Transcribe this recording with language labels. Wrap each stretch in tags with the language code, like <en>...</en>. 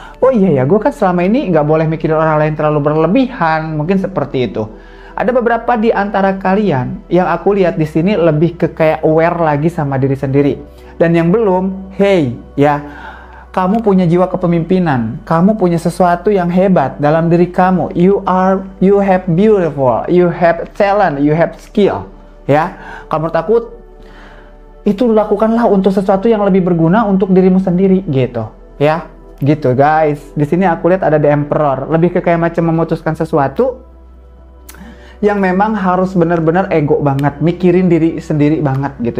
<id>Oh iya ya, gue kan selama ini nggak boleh mikirin orang lain terlalu berlebihan, mungkin seperti itu. Ada beberapa di antara kalian yang aku lihat di sini lebih ke kayak aware lagi sama diri sendiri. Dan yang belum, hey ya, kamu punya jiwa kepemimpinan, kamu punya sesuatu yang hebat dalam diri kamu.</id> <en>You have beautiful, you have talent, you have skill.</en> <id>Ya, kalau menurut aku itu lakukanlah untuk sesuatu yang lebih berguna untuk dirimu sendiri gitu. Ya, gitu guys. Di sini aku lihat ada The Emperor, lebih ke kayak macam memutuskan sesuatu yang memang harus benar-benar ego banget, mikirin diri sendiri banget gitu.</id>